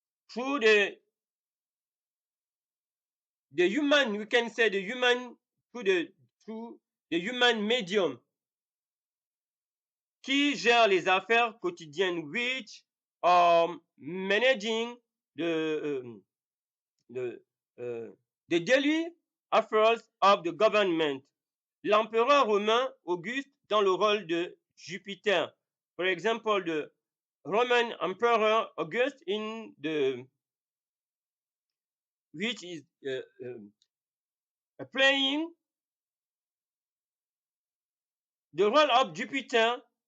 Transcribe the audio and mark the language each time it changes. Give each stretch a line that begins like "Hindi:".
English: through the human, we can say the human, through the human medium
French: qui gère les affaires quotidiennes,
English: which are managing the daily affairs of the government.
French: L'empereur romain Auguste dans le rôle de Jupiter.
English: For example, the Roman Emperor August in the which is playing the role of Jupiter.